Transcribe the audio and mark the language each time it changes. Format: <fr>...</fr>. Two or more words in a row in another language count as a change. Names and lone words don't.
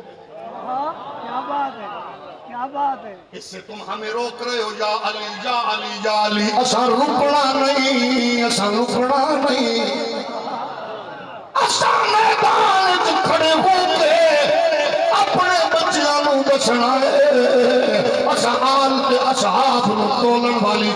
<ur>کیا بات ہے، کیا بات ہے۔ اس سے تم ہمیں روک رہے ہو، یا علی یا علی یا علی۔</ur> <pa>اسا رکنا نہیں، اسا رکنا نہیں، اسا میدان وچ کھڑے ہو کے اپنے بچیاں نو دسنا ہے۔ اسا آل تے اصحاب نو تولن والی</pa>